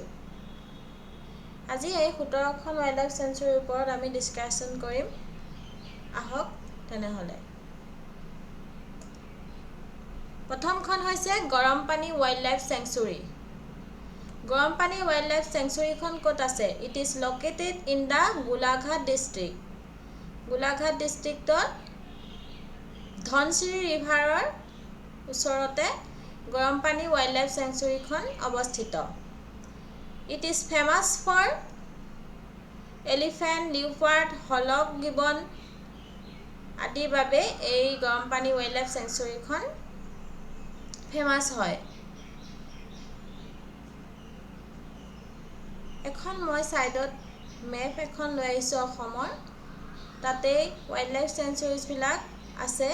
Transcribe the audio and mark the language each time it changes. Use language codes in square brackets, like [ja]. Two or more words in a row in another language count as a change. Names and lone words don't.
[as] আজি এই 17খন Wildlife Sanctuary ওপৰত আমি ডিসকাশন কৰিম। আহক তেনেহলে। প্ৰথমখন হৈছে গৰমপানী Wildlife Sanctuary. গৰমপানী Wildlife Sanctuary খন ক'ত আছে? [en] It is located in the Golaghat district. [as] Golaghat districtত ধনশিৰি ৰিভাৰৰ ওচৰতে গৰমপানী Wildlife Sanctuary খন অৱস্থিত। [en] It is famous for elephant, leopard, hollow gibbon [as] আদিৰ বাবে এই গৰমপানী Wildlife Sanctuary খন ফেমাস হয়। এখন মই সাইডত মেপ এখন লৈ আহিছো অসমৰ। তাতে Wildlife Sanctuaries বিলাক আছে।